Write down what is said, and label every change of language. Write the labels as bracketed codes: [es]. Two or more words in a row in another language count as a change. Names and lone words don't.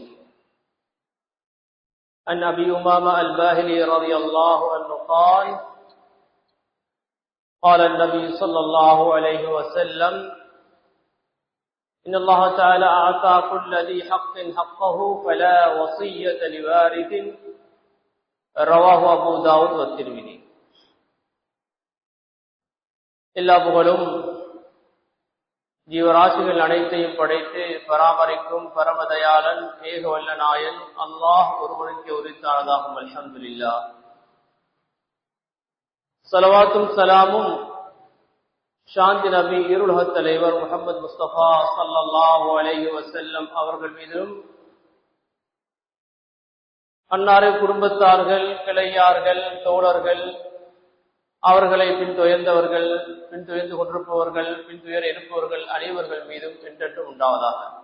[ar] عن أبي أمامة الباهلي رضي الله عنه قال: قال النبي صلى الله عليه وسلم: إن الله تعالى أعطى كل ذي حق حقه فلا وصية لوارث. رواه أبو داود والترمذي. [ta] எல்லா புகழும் ஜீவராசிகள் அனைத்தையும் படைத்து பராமரிக்கும் பரமதயாளன் ஏக வல்ல நாயன் அல்லாஹ் ஒருவனுக்கு உரித்தானதாகும். அல்ஹம்துலில்லாஹ். ஸலவாத்தும் ஸலாமும் சாந்தி நபி இருளுலக தலைவர் முஹம்மது முஸ்தபா [ar] صلى الله عليه وسلم [ta] அவர்கள் மீதும், அன்னாரை குடும்பத்தார்கள், கிளையார்கள், தோழர்கள், அவர்களை பின்துயர்ந்தவர்கள், பின்துயர்ந்து கொண்டிருப்பவர்கள், பின்துயர இருப்பவர்கள் அனைவர்கள் மீதும் என்றென்றும் உண்டாவதாக.